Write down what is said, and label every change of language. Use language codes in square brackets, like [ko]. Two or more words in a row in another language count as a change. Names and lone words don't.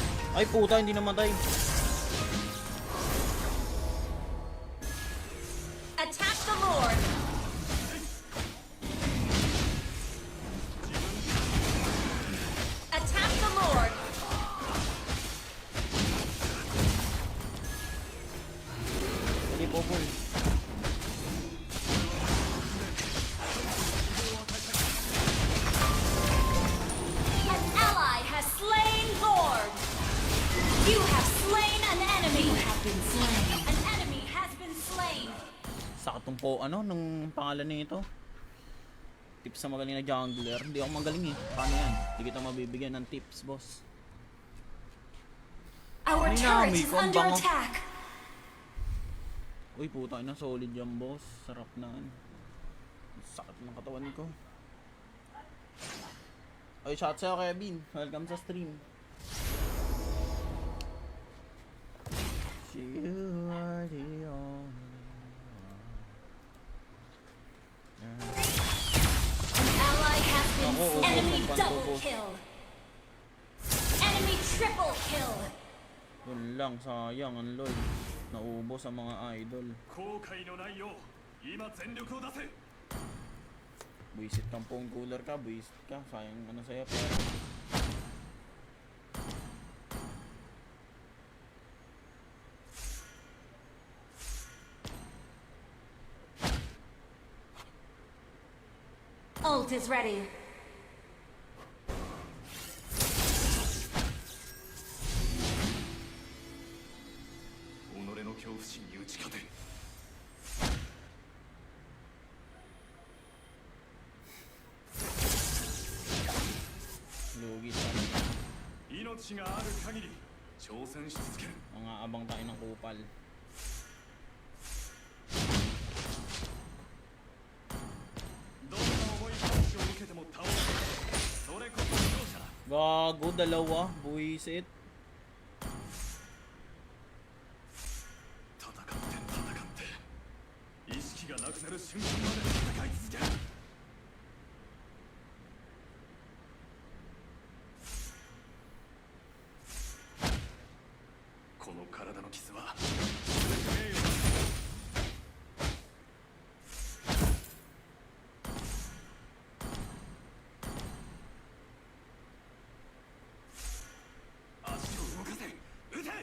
[tl] Ay puta, hindi namatay. [en] Attack the Lord. Attack the Lord. [tl] Hindi po full. [en] An ally has slain Lord. You have slain an enemy. You have been slain. An enemy has been slain. [tl] Sakit tong po, ano, nung pangalan nito. Tips sa magaling na jungler. Hindi ako magaling eh. Paano yan? Hindi kita mabibigyan ng tips, boss. [en] Our [tl] Ay, [en] turret [tl] Nami, [en] is [tl] kung [en] under [tl] bango. [en] attack. [tl] Uy, puta na, solid yan, boss. Sarap na. Sakit ng katawan ko. Oy, shout sa'yo, Kevin. Welcome sa stream. [en] You are the only An ally has been [tl] Ako, [en] slain. Enemy [tl] ubos ang [en] double [tl] pantubos. [en] kill. Enemy triple kill. [tl] Yun lang, sayang, ang lol. Naubos ang mga idol. [ja] 後悔のないよう今全力を出せ [tl] Buisit kang [en] phone cooler [tl] ka, buisit ka. Sayang ano sa'yo, pero... [en] Ult is ready. [ja] 己の恐怖心に打ち勝て [tl] Lugi talaga. [ja] 命がある限り挑戦し続ける [tl] Mga abang tayo ng kupal. [ja] どんな重いパンチを受けても倒すそれこそ勝者だ [tl] Gago, dalawa. Buisit. [ja] 戦って意識がなくなる瞬間まで戦い続けるこの体の傷は全て名誉だ 足を動かせ撃て